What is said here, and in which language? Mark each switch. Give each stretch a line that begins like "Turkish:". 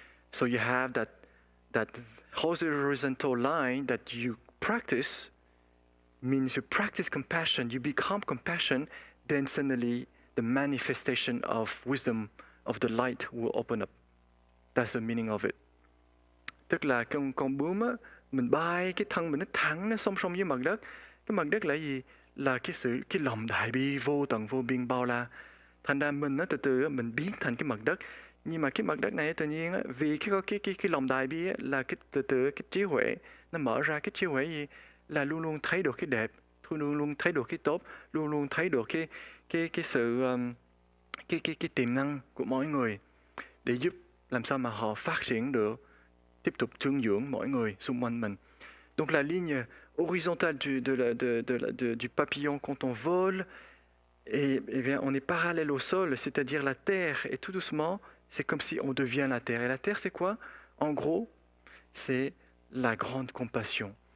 English: So you have that horizontal line that you practice, means you practice compassion, you become compassion, then suddenly the manifestation of wisdom, of the light will open up. That's the meaning of it.
Vietnamese: Tức là con bướm á, mình bay cái thân mình nó thẳng, nó song song với mặt đất. Cái mặt đất là gì? Là cái lòng đại bi vô tận vô biên bao la. Thành ra mình nó từ từ mình biến thành cái mặt đất. Nhưng mà cái mặt đất này tự nhiên á, vì cái lòng đại bi á, là cái từ từ cái trí huệ nó mở ra. Cái trí huệ gì? Là luôn luôn thấy được cái đẹp, luôn luôn thấy được cái tốt, luôn luôn thấy được cái sự cái tiềm năng của mỗi người để giúp làm sao mà họ phát triển được, tiếp tục trương dưỡng mỗi người xung quanh mình.
French: Donc la ligne horizontale du papillon quand on vole, et bien on est parallèle au sol, c'est-à-dire la terre, et tout doucement, c'est comme si on devient la terre. Et la terre, c'est quoi? En gros, c'est la grande compassion.